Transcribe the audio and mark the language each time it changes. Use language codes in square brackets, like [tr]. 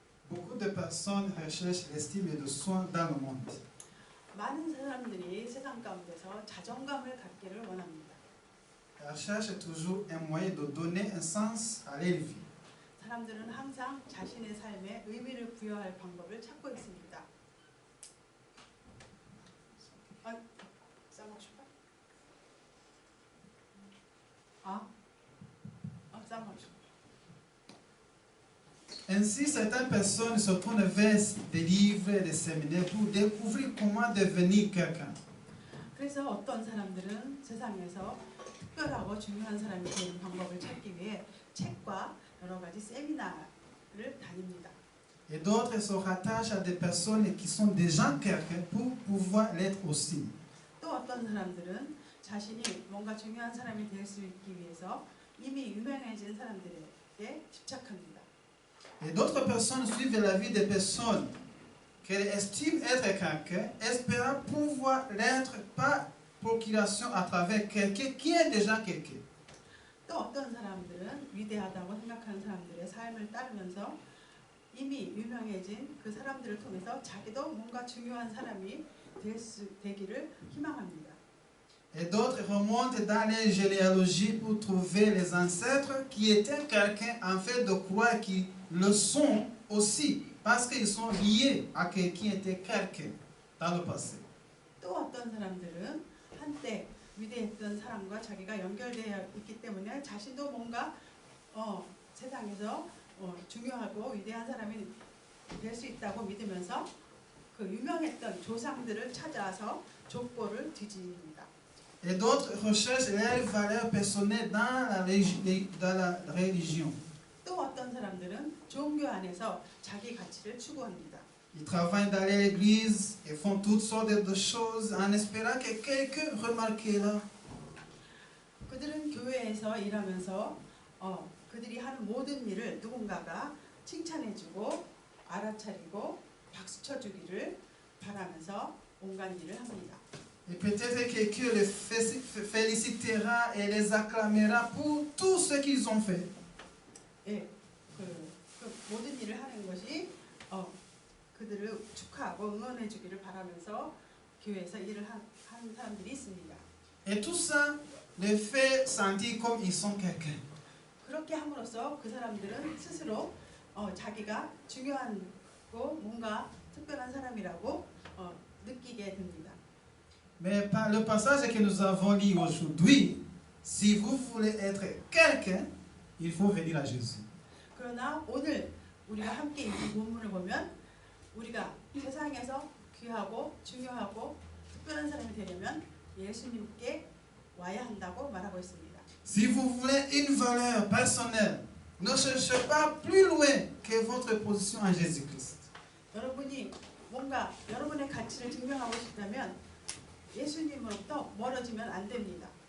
[fr] Beaucoup de personnes recherchent l'estime et le soin dans le monde. [ko] 많은 사람들이 세상 가운데서 자존감을 갖기를 원합니다. [fr] Elles cherchent toujours un moyen de donner un sens à leur vie. [ko] 사람들은 항상 자신의 삶에 의미를 부여할 방법을 찾고 있습니다. 싸먹고 싶어? 싸먹고 싶어. [fr] Ainsi, certaines personnes se tournent vers des livres et des séminaires pour découvrir comment devenir quelqu'un. [ko] 그래서 어떤 사람들은 세상에서 특별하고 중요한 사람이 되는 방법을 찾기 위해 책과 여러 가지 세미나를 다닙니다. [fr] Et d'autres se rattachent à des personnes qui sont déjà quelqu'un pour pouvoir l'être aussi. [ko] 또 어떤 사람들은 자신이 뭔가 중요한 사람이 될 수 있기 위해서 이미 유명해진 사람들에게 집착합니다. [fr] Et d'autres personnes suivent la vie des personnes qu'elles estiment être quelqu'un, espérant pouvoir l'être par procuration à travers quelqu'un qui est déjà quelqu'un. [ko] 또 어떤 사람들은 위대하다고 생각하는 사람들의 삶을 따르면서 이미 유명해진 그 사람들을 통해서 자기도 뭔가 중요한 사람이 되기를 희망합니다. [fr] Et d'autres remontent dans les généalogies pour trouver les ancêtres qui étaient quelqu'un en fait de croire qu'ils le sont aussi parce qu'ils sont liés à quelqu'un qui était quelqu'un dans le passé. [ko] 또 어떤 사람들은 한때 위대했던 사람과 자기가 연결되어 있기 때문에 자신도 뭔가 세상에서 중요하고 위대한 사람이 될 수 있다고 믿으면서 그 유명했던 조상들을 찾아서 족보를 뒤집니다. [fr] Et d'autres recherchent leurs valeurs personnelles dans la religion. [ko] 또 어떤 사람들은 종교 안에서 자기 가치를 추구합니다. [fr] Ils travaillent dans l'église et font toutes sortes de choses en espérant que quelqu'un remarquera. [ko] 그들은 교회에서 일하면서 그들이 하는 모든 일을 누군가가 칭찬해주고 알아차리고 박수 쳐주기를 바라면서 온갖 일을 합니다. [fr] Et peut-être quelqu'un les félicitera et les acclamera pour tout ce qu'ils ont fait. [ko] 예, 그 모든 일을 하는 것이 그들을 축하하고 응원해주기를 바라면서 교회에서 일을 하는 사람들이 있습니다. [fr] Et tout ça les fait sentir comme ils sont quelqu'un. [ko] 그렇게 함으로써 그 사람들은 스스로 자기가 중요하고 뭔가 특별한 사람이라고 느끼게 됩니다. [fr] Mais par le passage que nous avons lu aujourd'hui, si vous voulez être quelqu'un, il faut venir à Jésus. [ko] 그러나 오늘 우리가 함께 읽은 본문을 보면 우리가 세상에서 귀하고 중요하고 특별한 사람이 되려면 예수님께 와야 한다고 말하고 있습니다. [fr] Si vous voulez une valeur personnelle, ne cherchez pas plus loin que votre position en Jésus-Christ. [ko] 여러분이 뭔가 여러분의 가치를 증명하고 싶다면 예수님으로부터 멀어지면 안 됩니다.